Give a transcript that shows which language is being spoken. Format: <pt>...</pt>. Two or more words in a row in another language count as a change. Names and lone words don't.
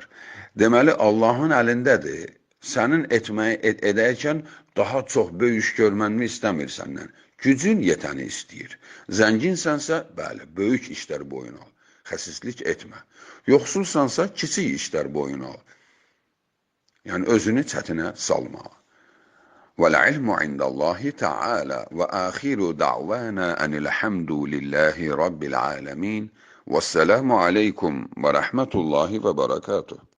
<az>Deməli, Allahın əlindədir. Sənin etməyi edərkən daha çox böyük görmənmi istəmir səndən. Gücün yetəni istəyir. Zənginsənsə, bəli, böyük işlər boyun al. Xəsislik etmə. Yoxsulsansa, kiçik işlər boyun al. Yəni, özünü çətinə salma.</az> <ar>وَالْعِلْمُ عِنْدَ اللّٰهِ تَعَالَى وَآخِرُ دَعْوَانَا أَنِ الْحَمْدُ لِلّٰهِ رَبِّ الْعَالَمِينَ وَالسَّلَامُ عَلَيْكُمْ وَرَحْمَةُ اللّٰهِ وَبَرَكَاتُهُ</ar>